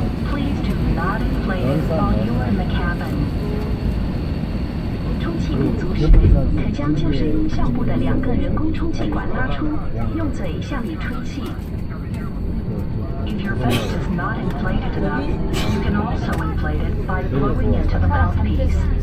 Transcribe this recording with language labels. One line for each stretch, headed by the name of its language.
English: Please do not inflate it while you are in the cabin.
Chinese: 充气不足时，可将救生衣上部的2个人工充气管拉出，用嘴向里吹气。
English: If your vest is not inflated enough, you can also inflate it by blowing into the mouthpiece.